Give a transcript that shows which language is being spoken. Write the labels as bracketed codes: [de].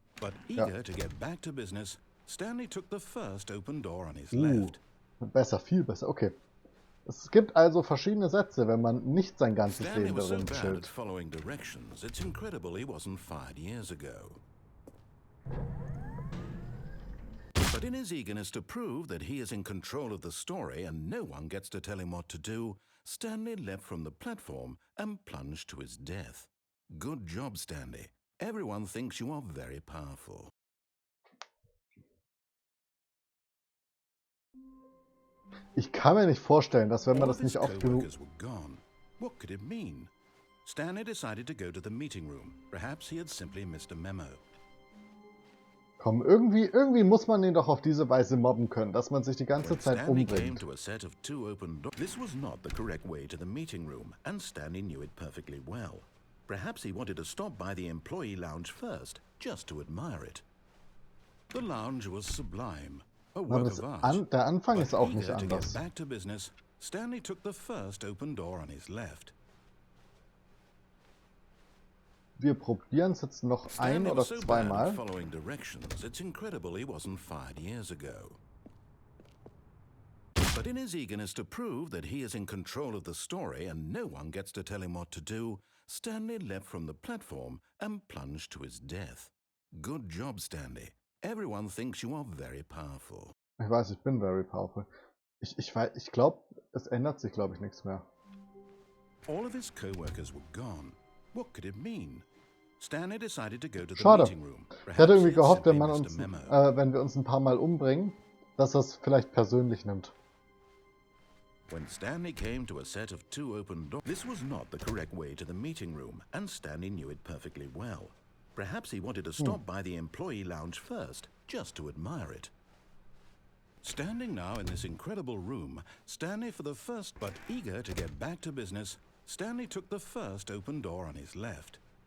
[en] But eager to get back to business, Stanley took the first open door on his left. [de] Besser, viel besser. Okay. Es gibt also verschiedene Sätze, wenn man nicht sein ganzes Leben darin chillt. [en] Following directions, it's incredible he wasn't fired years ago. But in his eagerness to prove that he is in control of the story and no one gets to tell him what to do, Stanley leapt from the platform and plunged to his death. Good job, Stanley. Everyone thinks you are very powerful. [de] Ich kann mir nicht vorstellen, dass wenn man das nicht oft genug... [en] What could it mean? Stanley decided to go to the meeting room. Perhaps he had simply missed a memo. [de] Komm, irgendwie muss man ihn doch auf diese Weise mobben können, dass man sich die ganze Zeit umbringt. [en] This was not the correct way to the meeting room, and Stanley knew it perfectly well. Perhaps he wanted to stop by the employee lounge first, just to admire it. The lounge was sublime. [de] Der Anfang ist auch nicht anders. [en] Back to business, Stanley took the first open door on his left. [de] Wir probieren es jetzt noch ein oder zweimal. [en] Following directions, it's incredible he wasn't fired years ago. But in his eagerness to prove that he is in control of the story and no one gets to tell him what to do, Stanley leapt from the platform and plunged to his death. Good job, Stanley. Everyone thinks you are very powerful. [de] Ich weiß, ich bin [en] very powerful. [de] Ich glaube, es ändert sich, glaube ich, nichts mehr. [en] All of his co-workers were gone. What could it mean? Stanley decided to go to the [de] Schade. [en] meeting room. [de] Ich hätte irgendwie gehofft, wenn wir uns ein paar Mal umbringen, dass er es vielleicht persönlich nimmt. [en] When Stanley came to a set of two open doors, this was not the correct way to the meeting room, and Stanley knew it perfectly well. Perhaps he wanted to stop by the employee lounge first, just to admire it. Standing now in this incredible room, Stanley for the first, but eager to get back to business, Stanley took the first open door on his left.